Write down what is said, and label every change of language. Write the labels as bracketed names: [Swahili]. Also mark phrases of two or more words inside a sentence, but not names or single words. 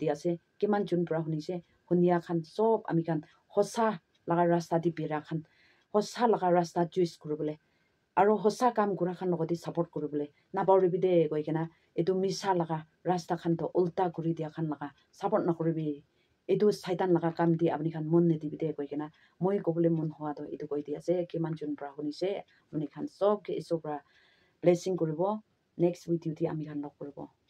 [Naga Pidgin] di ase kiman jun bra hunise hunia khan sob ami khan hosa laga rasta di pira khan hosa laga rasta choice kuribole aro hosa kam kura khan logoti support kuribole na bawribi de koi kena etu misa laga rasta khan to ulta kuri dia khan laga support na kuribi etu saitan laga kam di apni khan mon ne dibi de koi kena moi kobole mon hoa do etu koi di ase kiman jun bra hunise apni khan sob ke iso bra blessing kuribo [English] next video [Naga Pidgin] di ami khan nok kuribo